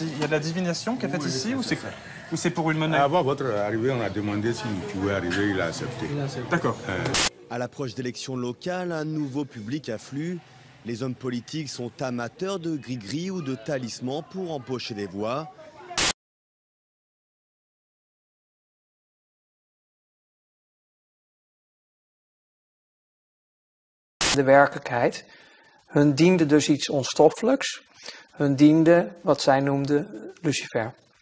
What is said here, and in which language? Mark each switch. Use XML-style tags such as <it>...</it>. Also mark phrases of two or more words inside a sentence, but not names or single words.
<fr>Il y a de la divination qui est faite ici ou c'est pour une monnaie? Avant votre arrivée, on a demandé si vous pouvez arriver, il a accepté. D'accord. À l'approche d'élections locales, un nouveau public afflue. Les hommes politiques sont amateurs de gris-gris ou de talismans pour empocher des voix.</fr> <nl>De werkelijkheid. Hun diende dus iets onstoffelijks. Hun diende wat zij noemden Lucifer.</nl>